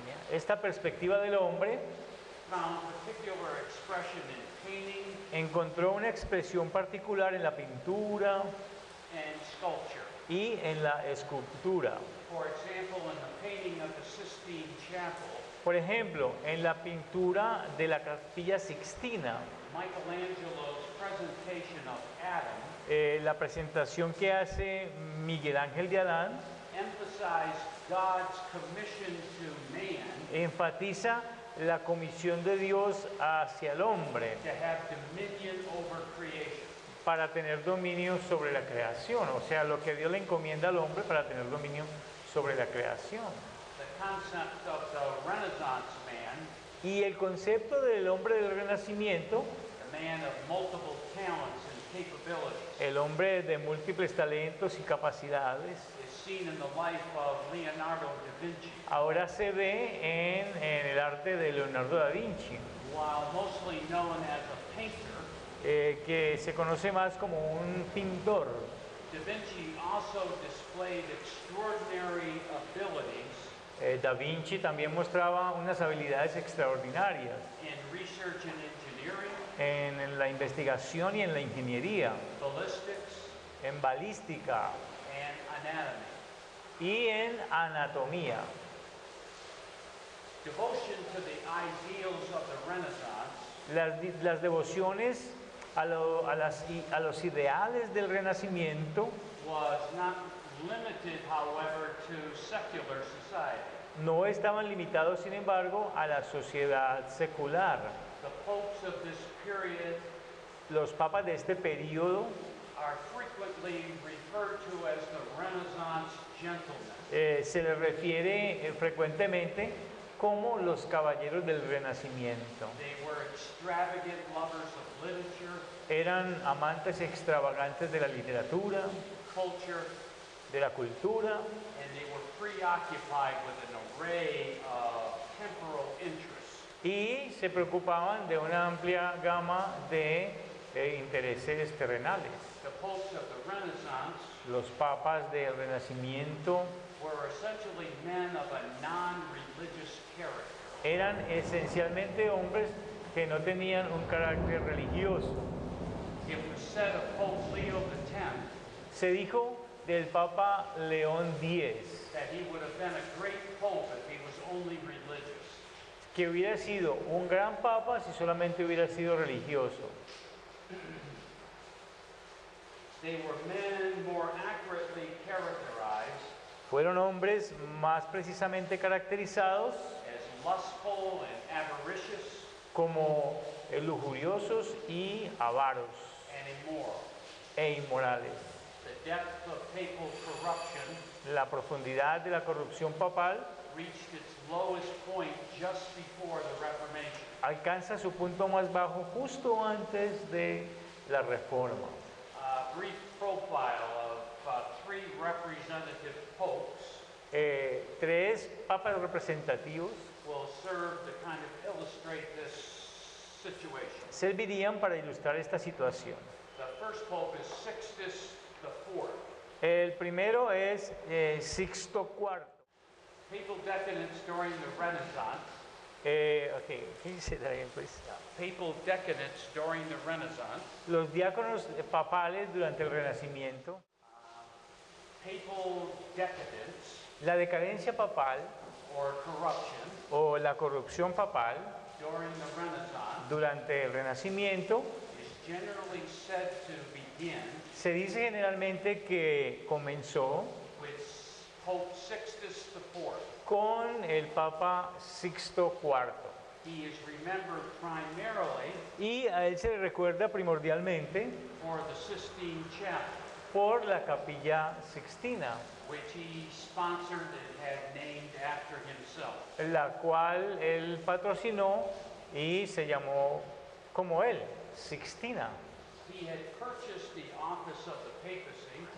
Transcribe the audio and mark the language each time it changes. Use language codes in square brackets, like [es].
[es] esta perspectiva del hombre [en] found particular expression in painting [es] encontró una expresión particular en la pintura [en] and sculpture. [es] y en la escultura. [en] For example, in the painting of the Sistine Chapel, [es] Por ejemplo, en la pintura de la Capilla Sixtina, [en] Michelangelo's presentation of Adam [es] la presentación que hace Miguel Ángel de Adán [en] emphasized God's commission to man [es] enfatiza la comisión de Dios hacia el hombre [en] to have dominion over creation. [es] para tener dominio sobre la creación, o sea, lo que Dios le encomienda al hombre para tener dominio sobre la creación. [en] The concept of the Renaissance man, [es] Y el concepto del hombre del Renacimiento, [en] a man of multiple talents and capabilities, [es] el hombre de múltiples talentos y capacidades, [en] is seen in the life of Leonardo da Vinci. [es] ahora se ve en el arte de Leonardo da Vinci, [en] While mostly known as a painter, [es] que se conoce más como un pintor. [en] Da Vinci also displayed extraordinary abilities [es] Da Vinci también mostraba unas habilidades extraordinarias [en] in research and engineering, [es] en la investigación y en la ingeniería, [en] ballistics, [es] en balística [en] and anatomy. [es] y en anatomía. [en] Devotion to the ideals of the Renaissance [es] Las devociones a los ideales del Renacimiento [en] was not limited, however, to secular society. [es] no estaban limitados, sin embargo, a la sociedad secular. [en] The popes of this period [es] Los papas de este periodo [en] are frequently referred to as the Renaissance gentlemen. [es] se les refiere frecuentemente como los caballeros del Renacimiento. [en] They were extravagant lovers of literature, [es] Eran amantes extravagantes de la literatura, [en] culture, [es] de la cultura, [en] and they were preoccupied with an array of temporal interests. [es] y se preocupaban de una amplia gama de intereses terrenales. [en] The popes of the Renaissance [es] Los papas del Renacimiento [en] were essentially men of a non-religious character. [es] eran esencialmente hombres que no tenían un carácter religioso. [en] It was said of Pope Leo X [es] Se dijo del Papa León X [en] that he would have been a great pope if he was only religious. [es] que hubiera sido un gran papa si solamente hubiera sido religioso. [en] They were men more accurately characterized [es] Fueron hombres más precisamente caracterizados [en] as lustful and avaricious [es] como lujuriosos y avaros [en] and immoral. [es] e inmorales. [en] The depth of papal corruption [es] La profundidad de la corrupción papal [en] reached its lowest point just before the Reformation. [es] alcanza su punto más bajo justo antes de la Reforma. [en] A brief profile of three representative popes [es] Tres papas representativos [en] will serve to kind of illustrate this situation. [es] servirían para ilustrar esta situación. [en] The first pope is Sixtus IV. [es] El primero es Sixto IV. [en] Papal decadence during the Renaissance. Okay, can you say that again, please? Papal decadence during the Renaissance. [es] Los diáconos papales durante el Renacimiento. [en] Papal decadence [es] La decadencia papal [en] or corruption [es] o la corrupción papal [en] during the Renaissance [es] durante el Renacimiento [en] is generally said to begin [es] se dice generalmente que comenzó [en] with Pope Sixtus IV. [es] con el Papa Sixto IV. [en] He is remembered primarily [es] Y a él se le recuerda primordialmente [en] for the Sistine Chapel, [es] por la Capilla Sixtina, [en] which he sponsored and had named after himself. [es] la cual él patrocinó y se llamó como él, Sixtina. [en] He had purchased the office of the papacy